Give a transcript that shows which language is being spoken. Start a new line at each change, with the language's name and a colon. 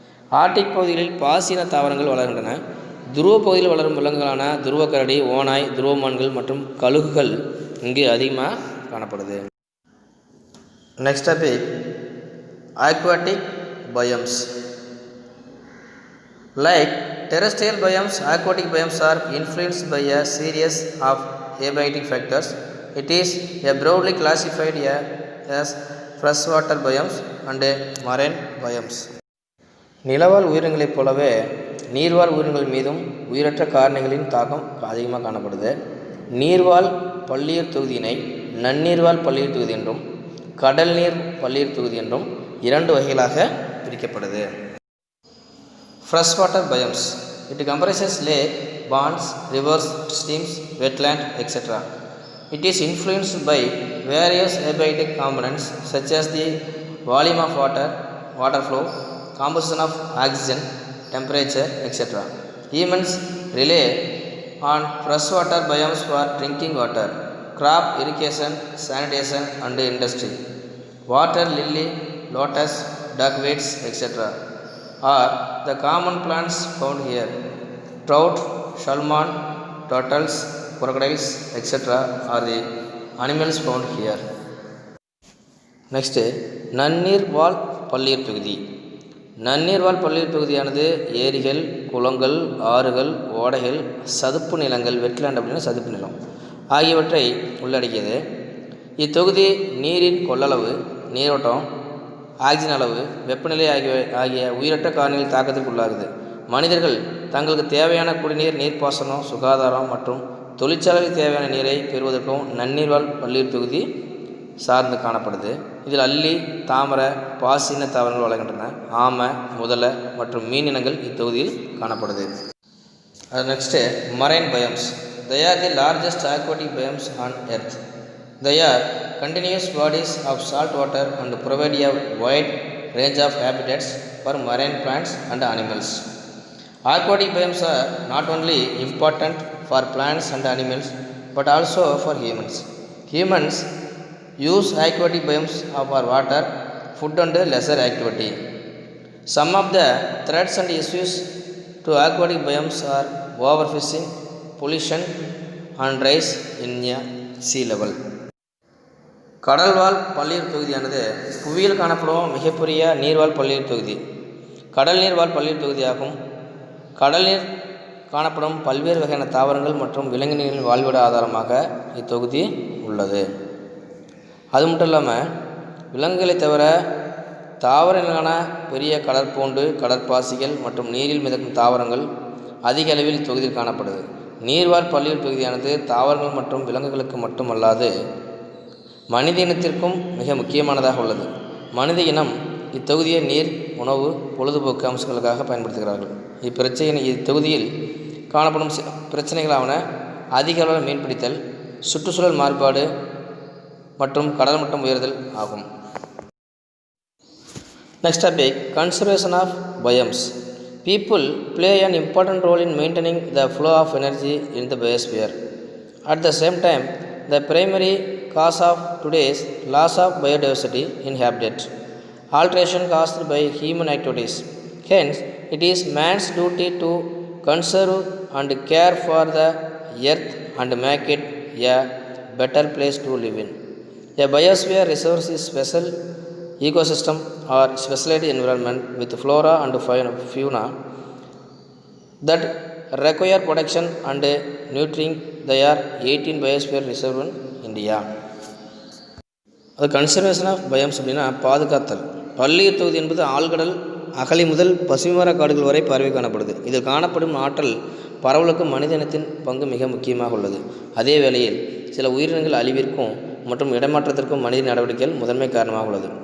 Tamil: Arctic பகுதிகளில் பாசின தாவரங்கள் வளர்கின்றன. துருவ பகுதியில் வளரும் விலங்குகளான துருவக்கரடி, ஓநாய், துருவமான்கள் மற்றும் கழுகுகள் இங்கு அதிகமாக காணப்படுது.
English: Next topic aquatic biomes. Like terrestrial biomes, aquatic biomes are influenced by a series of abiotic factors. It is broadly classified as freshwater biomes and marine biomes.
Tamil: நிலவாழ் உயிரினங்களைப் போலவே நீர்வாழ் உயிரினங்கள் மீதும் உயிரற்ற காரணிகளின் தாக்கம் அதிகமாக காணப்படுது. நீர்வாழ் பல்லுயிர் தொகுதியினை நன்னீர்வாழ் பல்லுயிர் தொகுதி என்றும் கடல் நீர் பல்லுயிர் தொகுதி என்றும் இரண்டு வகைகளாக பிரிக்கப்படுது.
English: Freshwater biomes. It comprises lake, ponds, rivers, streams, wetland, etc. It is influenced by various abiotic components such as the volume of water, water flow, composition of oxygen, temperature, etc. Humans rely on freshwater biomes for drinking water, crop irrigation, sanitation, and industry. Water lily, lotus, duckweeds, etc. are the common plants found here. Trout, salmon, turtles, crocodiles, etc. are the animals found here.
Tamil: Next நன்னீர் வாழ் பல்லுயிர் தொகுதி. நன்னீர் வாழ் பல்லுயிர் தொகுதியானது ஏரிகள், குளங்கள், ஆறுகள், ஓடைகள், சதுப்பு நிலங்கள், வெட்லாண்ட் அப்படின்னா சதுப்பு நிலம் ஆகியவற்றை உள்ளடக்கியது. இத்தொகுதி நீரின் கொள்ளளவு, நீரோட்டம், ஆக்சிஜன் அளவு, வெப்பநிலை ஆகிய உயிரற்ற காரணிகள் தாக்கத்திற்கு உள்ளாகுது. மனிதர்கள் தங்களுக்கு தேவையான குடிநீர், நீர்ப்பாசனம், சுகாதாரம் மற்றும் தொழிற்சாலைக்கு தேவையான நீரை பெறுவதற்கும் நன்னீர்வாழ் பல்லுயிர் தொகுதி சார்ந்து காணப்படுது. இதில் அல்லி, தாமரை, பாசின தாவரங்கள் வளர்கின்றன. ஆமை, முதலை மற்றும் மீன் இனங்கள் இத்தொகுதியில் காணப்படுது.
English: Next marine biomes. They are the largest aquatic biomes on earth. They are continuous bodies of salt water and provide a wide range of habitats for marine plants and animals. Aquatic biomes are not only important for plants and animals but also for humans. Humans use aquatic biomes for water, food and leisure activity. Some of the threats and issues to aquatic biomes are overfishing, pollution and rise in sea level.
Tamil: கடல்வாழ் பல்லுயிர் தொகுதியானது புவியில் காணப்படும் மிகப்பெரிய நீர்வாழ் பல்லுயிர் தொகுதி. கடல் நீர்வாழ் பல்லுயிர் தொகுதியாகும். கடல் நீர் காணப்படும் பல்வேறு வகையான தாவரங்கள் மற்றும் விலங்கினங்களின் வாழ்விட ஆதாரமாக இத்தொகுதி உள்ளது. அது மட்டும் இல்லாமல் விலங்குகளை தவிர தாவரங்களான பெரிய கடற்பூண்டு, கடற்பாசிகள் மற்றும் நீரில் மிதக்கும் தாவரங்கள் அதிக அளவில் இத்தொகுதியில் காணப்படுது. நீர்வாழ் பல்லுயிர் தொகுதியானது தாவரங்கள் மற்றும் விலங்குகளுக்கு மட்டுமல்லாது மனித இனத்திற்கும் மிக முக்கியமானதாக உள்ளது. மனித இனம் இத்தொகுதியை நீர், உணவு, பொழுதுபோக்கு அம்சங்களுக்காக பயன்படுத்துகிறார்கள். இத்தொகுதியில் காணப்படும் பிரச்சனைகளான அதிக அளவில் மீன்பிடித்தல், சுற்றுச்சூழல் மாறுபாடு மற்றும் கடல் மட்டம் உயர்தல் ஆகும்.
English: Next topic, conservation of biomes. People play an important role in maintaining the flow of energy in the biosphere. At the same time, the primary cause of today's loss of biodiversity in habitat alteration caused by human activities. Hence, it is man's duty to conserve and care for the earth and make it a better place to live in. A biosphere reserves is special ecosystem or specialized environment with flora and fauna that require protection and nurturing. There are 18 biosphere reserves in India.
Tamil: அது
English: conservation of biomes
Tamil: அப்படின்னா பாதுகாத்தல். பல்லுயிர் தொகுதி என்பது ஆழ்கடல் அகழி முதல் பசுமைமர காடுகள் வரை பரவி காணப்படுது. இதில் காணப்படும் ஆற்றல் பரவலுக்கு மனித இனத்தின் பங்கு மிக முக்கியமாக உள்ளது. அதே வேளையில் சில உயிரினங்கள் அழிவிற்கும் மற்றும் இடமாற்றத்திற்கும் மனித நடவடிக்கைகள் முதன்மை காரணமாக உள்ளது.